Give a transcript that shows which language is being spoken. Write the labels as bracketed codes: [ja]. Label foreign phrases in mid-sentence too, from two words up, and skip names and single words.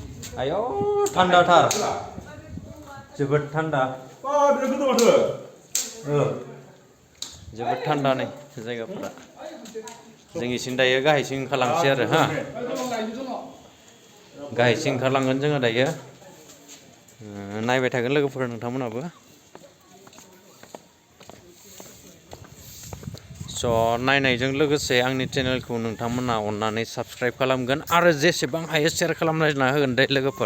[brx] Ayo, thanda thar. Jwbwr thanda. Jwbwr thanda nih जायगाफोरा. जों इसिं दायो गाहायसिं ओंखारलांसै आरो हा. गाहायसिं ओंखारलांगोन जोङो दायो. नायबाय थागोन लोगोफोर नोंथांमोनाबो. स' नायनायजों लोगोसे आंनि चेनेलखौ नोंथांमोना अननानै साबस्क्राइब खालामगोन आरो जेसेबां हायो शेयार खालामना होगोन दे लोगोफोर.